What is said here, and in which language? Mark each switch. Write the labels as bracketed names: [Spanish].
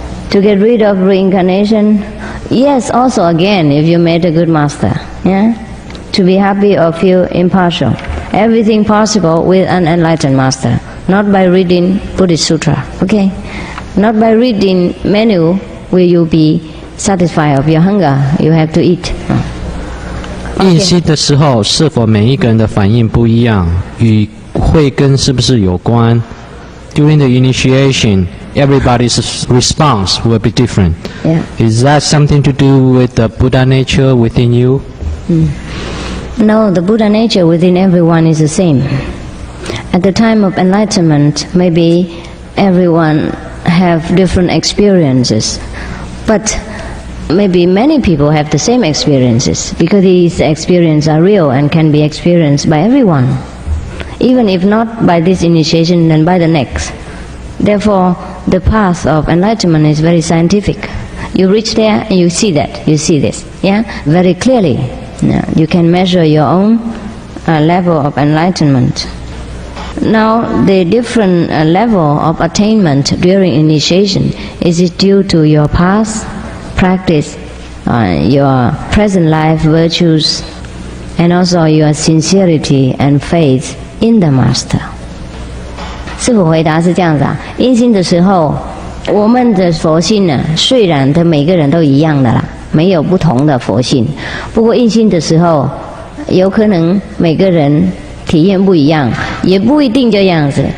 [English] To get rid of reincarnation, yes, also again, if you met a good master, yeah? To be happy or feel impartial, everything possible with an enlightened master, not by reading Buddhist sutra, okay? Not by reading menu will you be satisfied of your hunger, you have to eat. [Chinese] 印心的时候，是否每一个人的反应不一样，与慧根是不是有关？ [English] During the initiation, everybody's response will be different. Yeah. Is that something to do with the Buddha nature within you? No, the Buddha nature within everyone is the same. At the time of enlightenment, maybe everyone have different experiences, but maybe many people have the same experiences because these experiences are real and can be experienced by everyone, even if not by this initiation, then by the next. Therefore, the path of enlightenment is very scientific. You reach there and you see that, you see this, yeah, very clearly. You can measure your own level of enlightenment. Now, the different level of attainment during initiation is it due to your past practice, your present life virtues, and also your sincerity and faith in the master. [Chinese] 师父回答是这样子啊，印心的时候，我们的佛性呢，虽然的每个人都一样的啦，没有不同的佛性，不过印心的时候，有可能每个人体验不一样，也不一定这样子。